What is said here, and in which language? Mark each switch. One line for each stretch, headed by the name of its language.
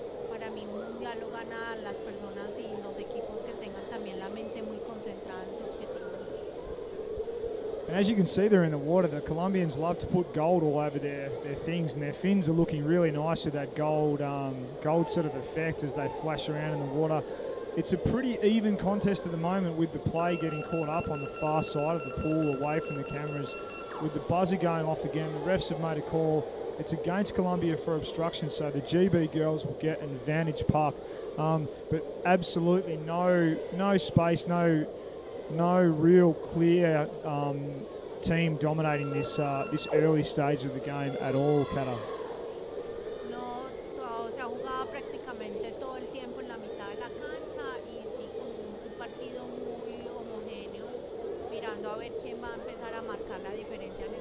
Spanish: Para mí un mundial lo gana las personas y los equipos que tengan también la mente muy concentrada en su objetivo.
English: And as you can see there in the water, the Colombians love to put gold all over their things, and their fins are looking really nice with that gold sort of effect as they flash around in the water. It's a pretty even contest at the moment, with the play getting caught up on the far side of the pool away from the cameras, with the buzzer going off again. The refs have made a call. It's against Colombia for obstruction, so the GB girls will get an advantage puck. But absolutely no space, no real clear team dominating this early stage of the game at all, Cata.
Spanish: No, se ha jugado prácticamente todo el tiempo en la mitad de la cancha y sí, con un partido muy homogéneo, mirando a ver quién va a empezar a marcar la diferencia.